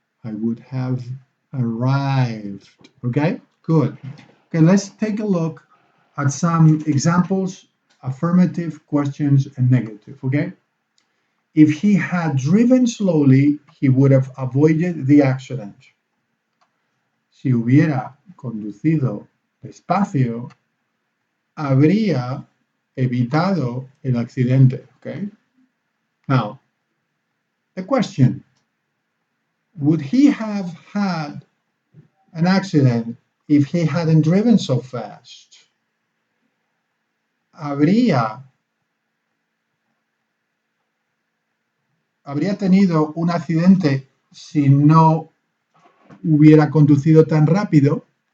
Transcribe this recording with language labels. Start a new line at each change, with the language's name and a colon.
English: I would have arrived. Okay, good. Okay, let's take a look at some examples, affirmative, questions, and negative. Okay, if he had driven slowly, he would have avoided the accident.
Spanish: Si hubiera conducido despacio, habría evitado el accidente.
English: Okay. Now, the question: would he have had an accident if he hadn't driven so fast?
Spanish: Habría tenido un accidente si no hubiera conducido tan rápido.